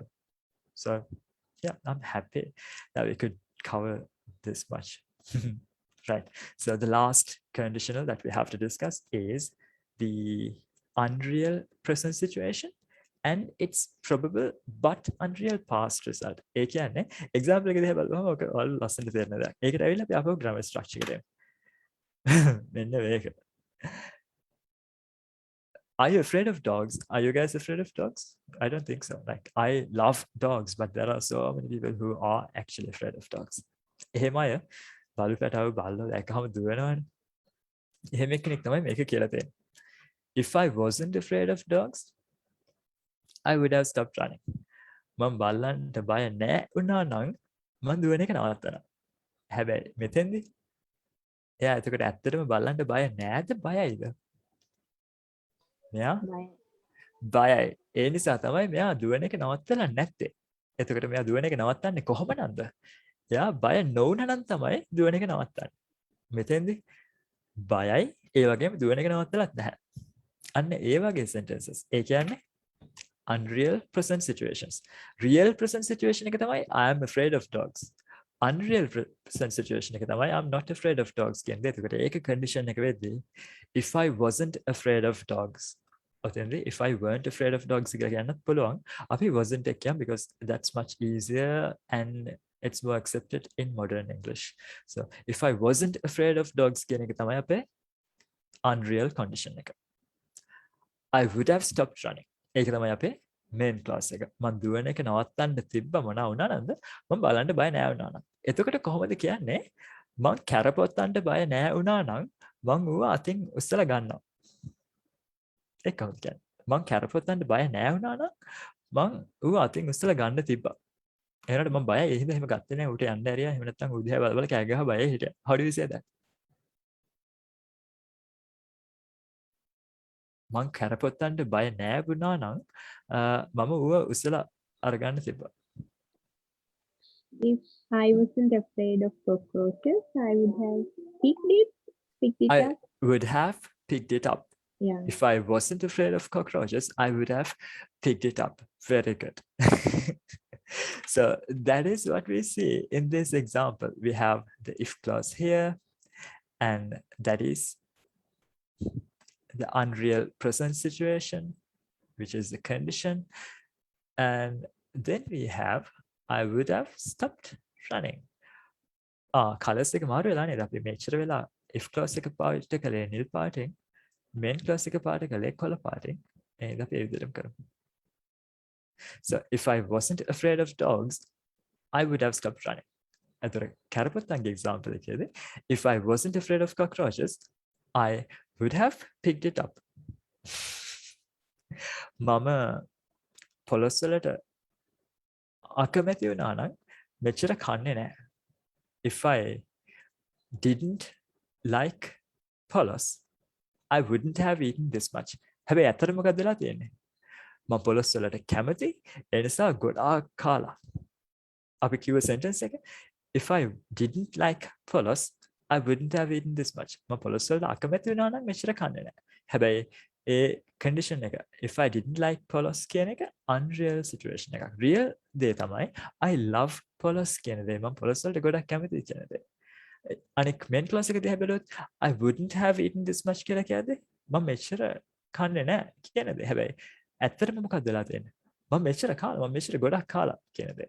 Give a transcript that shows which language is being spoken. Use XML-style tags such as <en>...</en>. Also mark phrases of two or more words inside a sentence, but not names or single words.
<en>So yeah, I'm happy that we could cover this much. Right. So the last conditional that we have to discuss is the unreal present situation and its probable but unreal past result.</en> <si>ඒ කියන්නේ example එක දිහා බලුවම ඔක ඔයාලා ලස්සනට තේරෙන දෙයක්. ඒකට ඇවිල්ලා අපි අපෝ</si> <en>grammar structure</en> <si>එක දෙමු. මෙන්න මේක.</si> <en>Are you afraid of dogs? Are you guys afraid of dogs? I don't think so. Like I love dogs, but there are so many people who are actually afraid of dogs.</en> <si>එහෙම අය බලු පැටව බල්ලෝ දැක්කම දුවනවනේ. එහෙම කෙනෙක් තමයි මේක කියලා තියෙන්නේ.</si> <en>If I wasn't afraid of dogs, I would have stopped running.</en> <si>මම බල්ලන්ට බය නැහැ වුණා නම් මම දුවන එක නවත්තනවා. හැබැයි මෙතෙන්දී එයා එතකොට ඇත්තටම බල්ලන්ට බය නැද්ද බයයිද? මෙයා බයයි. ඒ නිසා තමයි මෙයා දුවන එක නවත්තලා නැත්තේ. එතකොට මෙයා දුවන එක නවත්තන්නේ කොහොමද? එයා බය නොවුනා නම් තමයි දුවන එක නවත්තන්නේ. මෙතෙන්දී බයයි ඒ වගේම දුවන එක නවත්තලත් නැහැ. අන්න ඒ වගේ sentences. ඒ කියන්නේ</si> <en>unreal present situations. Real present situation</en> <si>එක තමයි</si> <en>I am afraid of dogs. Unreal present situation</en> <si>එක තමයි</si> <en>I'm not afraid of dogs කියන්නේ.</en> <si>එතකොට ඒක</si> <en>condition</en> <si>එක වෙද්දී</si> <en>if I wasn't afraid of dogs. ඔතෙන්දී if I weren't afraid of dogs</en> <si>කියලා කියන්නත් පුළුවන්.</si> <en>අපි wasn't එක කියමු because that's much easier and it's more accepted in modern English. So if I wasn't afraid of dogs</en> <si>කියන එක තමයි අපේ</si> <en>unreal condition එක. I would have stopped running.</en> <si>ඒක තමයි අපේ</si> <en>main class</en> <si>එක. මම දුවන එක නවත්තන්න තිබ්බ මොනවා වුණා නේද? මම බලන්න බය නෑ වුණා නම්. එතකොට කොහොමද කියන්නේ? මම කැරපොත්තන්ට බය නෑ වුණා නම් මම ඌව අතින් උස්සලා ගන්නවා. ඒක කොහොමද කියන්නේ? මම කැරපොත්තන්ට බය නෑ වුණා නම් මම ඌව අතින් උස්සලා ගන්න තිබ්බා. එහෙනම් මම බයයි. ඒ හින්දා එහෙම ගත්තේ නෑ. ඌට යන්න ඇරියා. එහෙම නැත්නම් ඌ දිහා බල බල කෑ ගහ බයයි හිටියා.</si> <en>How do you say that?</en> <si>මං කැරපොත්තන්ට බය නෑ වුණා නම් මම ඌව උස්සලා අරගන්න තිබ්බා.</si> <en>If I wasn't afraid of cockroaches, I would have picked it I up. would have picked it up. Yeah. If I wasn't afraid of cockroaches, I would have picked it up. Very good. So that is what we see in this example. We have the if clause here, and that is the unreal present situation, which is the condition. And then we have I would have stopped running.</en> <si>Colors එක මාරු වෙලා නේද? අපි මෙච්චර වෙලා</si> <en>if clause</en> <si>එක පාවිච්චි කළේ නිල් පාටින්,</si> <en>main clause</en> <si>එක පාවිච්චි කළේ කොළ පාටින්. එහෙනම් අපි ඒ විදිහටම කරමු.</si> <en>So if I wasn't afraid of dogs, I would have stopped running.</en> <si>අතර කැරපොත්තන්ගේ</si> <en>example එකේදී if I wasn't afraid of cockroaches, I would have picked it up.</en> <si>මම පොලොස් වලට අකමැති වුණා නම් මෙච්චර කන්නේ නැහැ.</si> <en>If I didn't like polos, I wouldn't have eaten this much.</en> <si>හැබැයි ඇත්තට මොකක්ද වෙලා තියෙන්නේ? මම පොලොස් වලට කැමති ඒ නිසා ගොඩාක් කාලා. අපි කිව්ව</si> <en>sentence එක if I didn't like polos, I wouldn't have eaten this much.</en> <si>මම පොලොස් වලට අකමැති වුණා නම් මෙච්චර කන්නේ නැහැ. හැබැයි ඒ</si> <en>condition එක if I didn't like polos</en> <si>කියන එක</si> <en>unreal situation එකක්.</en> <si>real දේ තමයි</si> <en>I love polos</en> <si>කියන දේ. මම පොලොස් වලට ගොඩක් කැමතියි කියන දේ. අනික</si> <en>main clause</en> <si>එක දිහා බැලුවොත්</si> <en>I wouldn't have eaten this much</en> <si>කියලා කියද්දී මම මෙච්චර කන්නේ නැහැ කියන දේ. හැබැයි ඇත්තටම මොකක්ද වෙලා තියෙන්නේ? මම මෙච්චර ගොඩක් කාලා කියන දේ.</si>